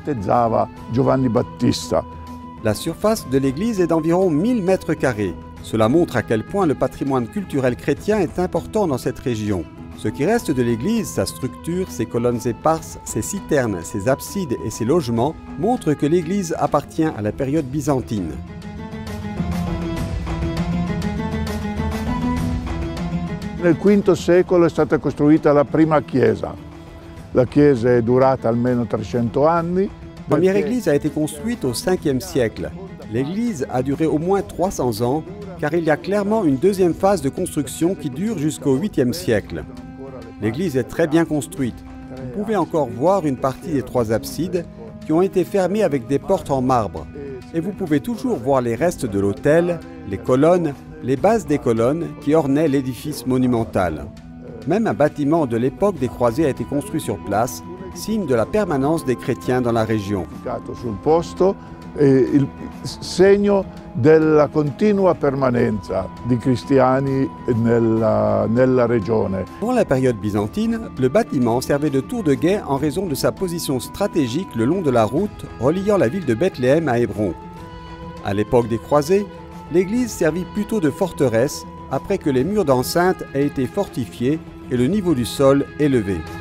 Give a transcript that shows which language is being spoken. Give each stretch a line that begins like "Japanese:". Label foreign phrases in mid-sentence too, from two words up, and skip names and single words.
French: La surface de l'église est d'environ 1000 mètres carrés. Cela montre à quel point le patrimoine culturel chrétien est important dans cette région. Ce qui reste de l'église, sa structure, ses colonnes éparses, ses citernes, ses absides et ses logements, montrent que l'église appartient à la période byzantine.
Italian: Nel V secolo è stata costruita la prima chiesa. La chiesa è durata almeno 300 anni.
French: La première église a été construite au 5e siècle. L'église a duré au moins 300 ans, car il y a clairement une deuxième phase de construction qui dure jusqu'au 8e siècle. L'église est très bien construite. Vous pouvez encore voir une partie des 3 absides qui ont été fermées avec des portes en marbre. Et vous pouvez toujours voir les restes de l'autel, les colonnes, les bases des colonnes qui ornaient l'édifice monumental. Même un bâtiment de l'époque des croisés a été construit sur place, signe de la permanence des chrétiens dans la région.
Italian: Sul posto il segno della continua permanenza di cristiani nella regione.
French: Pour la période byzantine, le bâtiment servait de tour de guet en raison de sa position stratégique le long de la route reliant la ville de Bethléem à Hébron. À l'époque des croisés, l'église servit plutôt de forteresse après que les murs d'enceinte aient été fortifiés et le niveau du sol élevé.